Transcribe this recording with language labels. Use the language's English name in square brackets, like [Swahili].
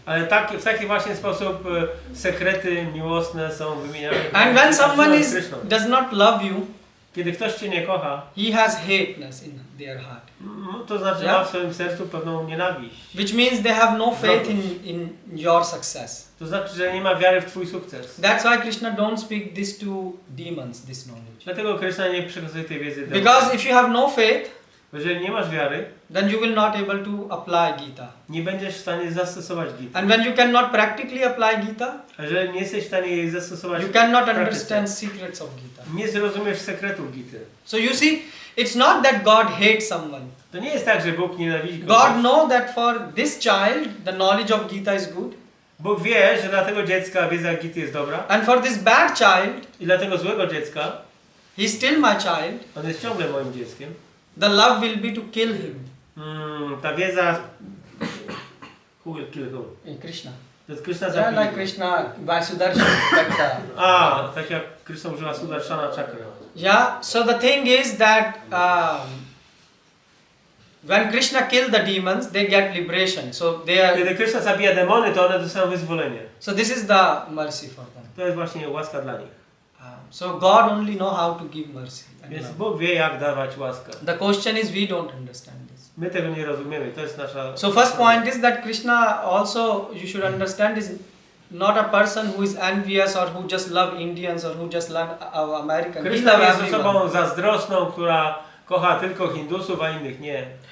[Polish] Ale w taki właśnie sposób sekrety miłosne są wymieniane. [English] And when someone does not love you, [Polish] kiedy ktoś cię nie kocha, [English] he has hateness in their heart. [Polish] To znaczy ma w swoim sercu pewną nienawiść. [English] Which means they have no faith in your success. [Polish] To znaczy, że nie ma wiary w twój sukces. [English] That's why Krishna don't speak this to demons, this knowledge. [Polish] Dlatego Krishna nie przekazuje tej wiedzy demonom. [English] Because if you have no faith, [Polish] jeżeli nie masz wiary, [English] then you will not able to apply Gita. [Polish] Nie będziesz w stanie zastosować Gita. [English] And when you cannot practically apply Gita, [Polish] a jeżeli nie jesteś w stanie jej zastosować, [English] you cannot understand secrets of Gita. [Polish] Nie zrozumiesz sekretów Gity. [English] So you see, it's not that God hates someone. [Polish] To nie jest tak, że Bóg nienawidzi kogoś. [English] God knows that for this child the knowledge of Gita is good. [Polish] Bóg wie, że dla tego dziecka wiedza Gity jest dobra. [English] And for this bad child, [Polish] i dla tego złego dziecka, [English] he is still my child. [Polish] On jest ciągle moim dzieckiem. [English] The love will be to kill him. [Polish] Ta wiedza. [English] Who will kill who? Krishna. [Polish] To jest Krishna [English] Yeah, like Krishna by Sudarshan Chakra. [Polish] Tak jak Krishna używa Sudarshana Chakra. [English] Yeah, so the thing is that when Krishna killed the demons, they get liberation. So they are. [Polish] Kiedy Krishna zabija demony, to one dostają wyzwolenie. [English] So this is the mercy for them. [Polish] To jest właśnie łaska dla nich. [English] So God only know how to give mercy. [Polish] Więc Bóg wie, jak dawać łaskę. [English] The question is we don't understand this. [Polish] My tego nie rozumiemy. To jest nasza. [English] So first point is that Krishna also, you should understand, is not a person who is envious or who just love Indians or who just love Americans. [Polish] Krishna jest osobą zazdrosną, która kocha tylko Hindusów, a innych nie.